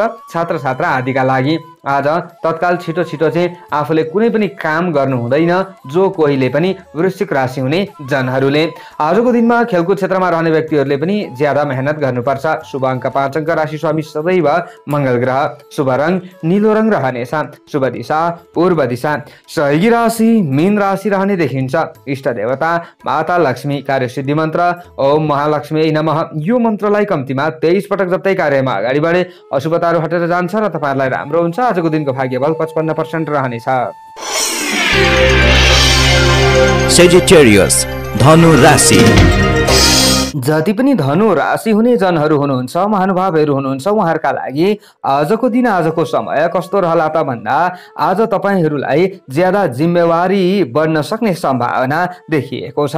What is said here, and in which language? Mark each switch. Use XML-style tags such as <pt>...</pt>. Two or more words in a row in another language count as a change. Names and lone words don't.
<ne>छात्र छात्रा आदिका लागि आज तत्काल छिटो छिटो चाहिँ आफूले कुनै पनि काम गर्नु हुँदैन, जो कोहीले पनि वृश्चिक राशि हुने जनहरूले। आजको दिनमा खेलकुद क्षेत्रमा रहने व्यक्तिहरूले पनि ज्यादा मेहनत गर्नुपर्छ। शुभ अङ्क 5 अङ्क, राशि स्वामी सदैव मङ्गल ग्रह, शुभ रङ निलो रङ रहनेछ, शुभ दिशा पूर्व दिशा, सहयोगी राशि मीन राशि रहने देखिन्छ। इष्ट देवता माता लक्ष्मी, कार्यसिद्धि मन्त्र</ne> <sa>ओम महालक्ष्मी नमः।</sa> <ne>यो मन्त्रलाई कम्तीमा 23 पटक जप्दै कार्यमा अगाडि बढे अशुभताहरू हटेर जान्छ र तपाईँहरूलाई राम्रो हुन्छ। आजको दिनको भाग्यबल 55% रहनेछ। सेजिटेरियस धनु राशि। जति पनि धनु राशि हुने जनहरू हुनुहुन्छ, महानुभावहरू हुनुहुन्छ, उहाँहरूका लागि आजको दिन आजको समय कस्तो रहला त भन्दा आज तपाईँहरूलाई ज्यादा जिम्मेवारी बढ्न सक्ने सम्भावना देखिएको छ।</ne>